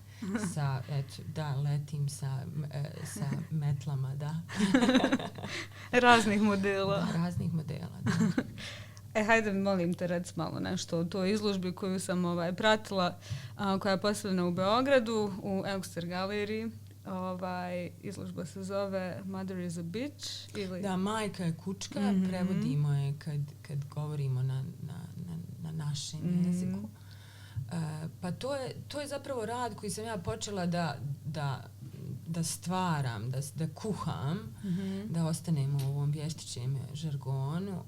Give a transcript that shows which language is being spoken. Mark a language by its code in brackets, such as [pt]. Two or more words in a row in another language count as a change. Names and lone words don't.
[sr] Letim sa metlama, da. Raznih modela. Da, raznih modela, da. Hajde, molim te, reci malo nešto o toj izložbi koju sam pratila, koja je postavljena u Beogradu, u Elster galeriji. Izložba se zove Mother is a bitch. Ili... Da, majka je kučka, prevodimo je kad govorimo na našem jeziku. Pa to je zapravo rad koji sam ja počela da stvaram, da kuham, da ostanem u ovom vještićem žargonu.